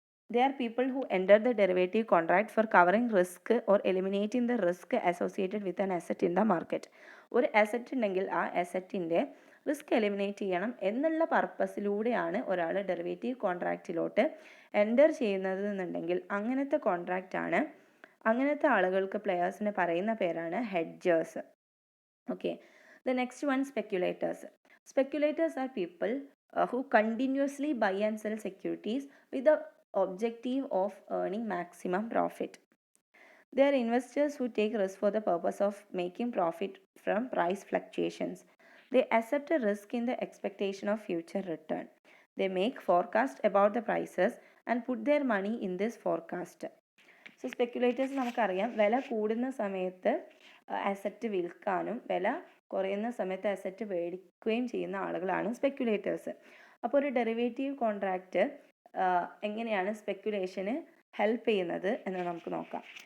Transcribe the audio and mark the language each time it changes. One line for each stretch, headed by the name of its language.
English: They are people who enter the derivative contract for covering risk or eliminating the risk associated with an asset in the market.
Malayalam: ഒരു asset ഉണ്ടെങ്കിൽ ആ അസറ്റിൻ്റെ risk eliminate ചെയ്യണം എന്നുള്ള പർപ്പസിലൂടെയാണ് ഒരാൾ derivative കോൺട്രാക്റ്റിലോട്ട് enter ചെയ്യുന്നത് എന്നുണ്ടെങ്കിൽ അങ്ങനത്തെ കോൺട്രാക്റ്റാണ്, അങ്ങനത്തെ ആളുകൾക്ക് പ്ലെയേഴ്സിന് പറയുന്ന പേരാണ് hedgers.
English: Okay, the next one speculators. Speculators are people who continuously buy and sell securities with the objective of earning maximum profit. They are investors who take risk for the purpose of making profit from price fluctuations. They accept a risk in the expectation of future return. They make forecast about the prices and put their money in this forecast.
Malayalam: So speculators നമുക്കറിയാം, വില കൂടുന്ന സമയത്ത് asset വിൽക്കാനും വില കുറയുന്ന സമയത്ത് asset മേടിക്കുകയും ചെയ്യുന്ന ആളുകളാണ് സ്പെക്കുലേറ്റേഴ്സ്. അപ്പോൾ ഒരു ഡെറിവേറ്റീവ് കോൺട്രാക്റ്റ് എങ്ങനെയാണ് സ്പെക്കുലേഷന് ഹെൽപ്പ് ചെയ്യുന്നത് എന്ന് നമുക്ക് നോക്കാം.